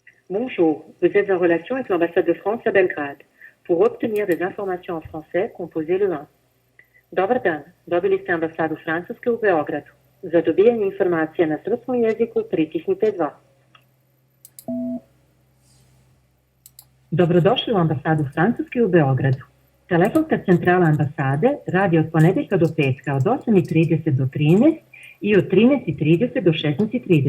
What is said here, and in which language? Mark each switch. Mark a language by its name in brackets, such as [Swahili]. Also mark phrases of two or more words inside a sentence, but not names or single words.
[French] Bonjour, vous êtes en relation avec l'ambassade de France à Belgrade. Pour obtenir des informations en français, composez le 1. [Serbian] Dobar dan, dobili ste ambasadu Francuske u Beogradu. Za dobijanje informacija na srpskom jeziku pritisnite 2. Dobrodošli u ambasadu Francuske u Beogradu. Telefonska centrala ambasade radi od ponedeljka do petka od 8:30 do 13 i od 13:30 do 16:30.